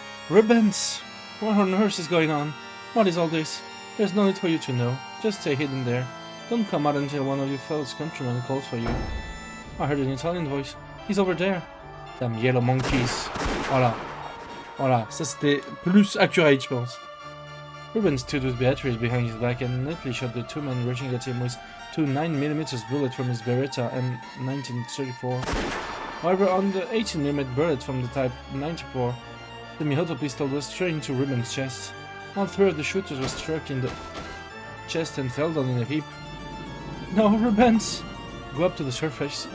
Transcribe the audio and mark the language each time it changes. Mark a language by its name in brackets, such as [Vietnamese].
[English] Ribbons! What on earth is going on? What is all this? There's no need for you to know. Just stay hidden there. Don't come out until one of your fellow countrymen calls for you. I heard an Italian voice. He's over there. Damn yellow monkeys. [French] Voilà. Voilà. Ça c'était plus accurate, je pense. [English] Ruben stood with Beatrice behind his back and neatly shot the two men rushing at him with two 9mm bullets from his Beretta M1934. However, on the 18mm bullet from the Type 94, the Mihoto pistol was straight into Ruben's chest. All three of the shooters were struck in the chest and fell down in a heap. No, Rubens! Go up to the surface.